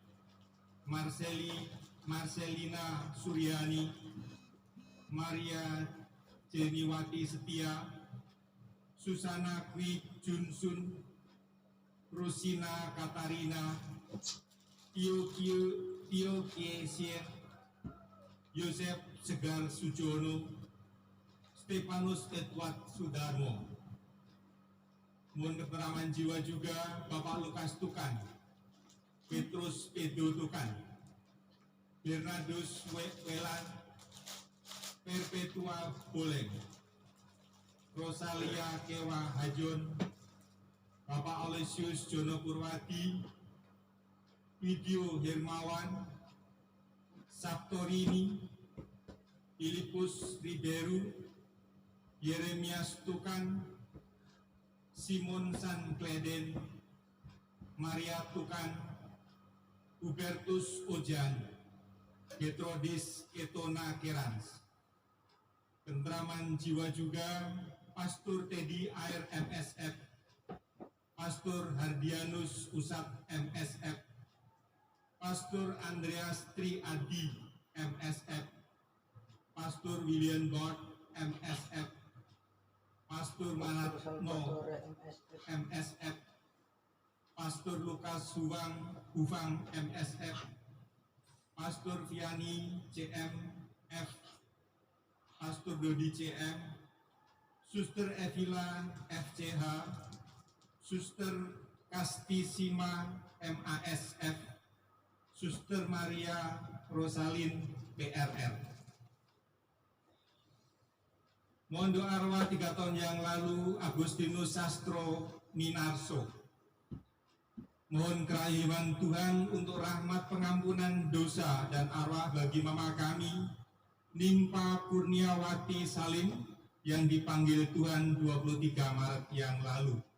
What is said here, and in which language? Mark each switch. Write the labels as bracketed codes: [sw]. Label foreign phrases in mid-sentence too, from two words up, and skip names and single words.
[id] Marcelina Suryani, Maria Jeniwati Setia, Susana Kwi Junsun, Rosina Katarina, Tio Kiesien, Yosef Segar Sujono, Stefanus Edward Sudarmo. Mohon keterangan jiwa juga Bapak Lukas Tukan, Petrus Edo Tukan, Bernardus Welan, Perpetua Boleng, Rosalia Kewa Hajon, Bapak Olesius Jono Purwadi, Video Hermawan, Sabtorini, Filipus Riberu, Yeremias Tukan, Simon San Kleden, Maria Tukan, Hubertus Ojan, Getrodis Ketona Kerans. Ketentraman jiwa juga Pastor Teddy Air MSF, Pastor Hardianus Usap MSF, Pastor Andreas Tri Adi MSF, Pastor William Bot MSF, Pastor Manatno MSF, Pastor Lukas Hufang MSF, Pastor Viani CMF, Pastor Dodi CM, Suster Evila FCH, Suster Kastisima MASF, Suster Maria Rosalin PRR. Mohon doa arwah 3 tahun yang lalu Agustinus Sastro Minarso. Mohon kerahiman Tuhan untuk rahmat pengampunan dosa dan arwah bagi mama kami, Nimpa Kurniawati Salim, yang dipanggil Tuhan 23 Maret yang lalu.